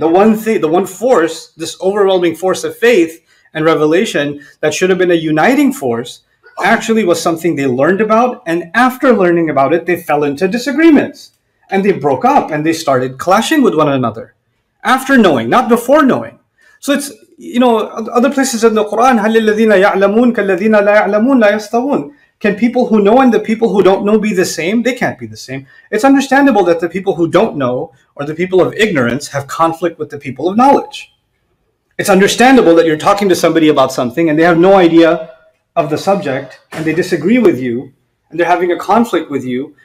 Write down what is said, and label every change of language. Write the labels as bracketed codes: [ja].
[en] The one force, this overwhelming force of faith and revelation that should have been a uniting force, actually was something they learned about. And after learning about it, they fell into disagreements. And they broke up and they started clashing with one another. After knowing, not before knowing. So it's, other places in the Quran, [ar] هَلِ الَّذِينَ يَعْلَمُونَ كَالَّذِينَ لَا يَعْلَمُونَ لَا يَسْتَوُونَ. [en] Can people who know and the people who don't know be the same? They can't be the same. It's understandable that the people who don't know or the people of ignorance have conflict with the people of knowledge. It's understandable that you're talking to somebody about something and they have no idea of the subject and they disagree with you and they're having a conflict with you.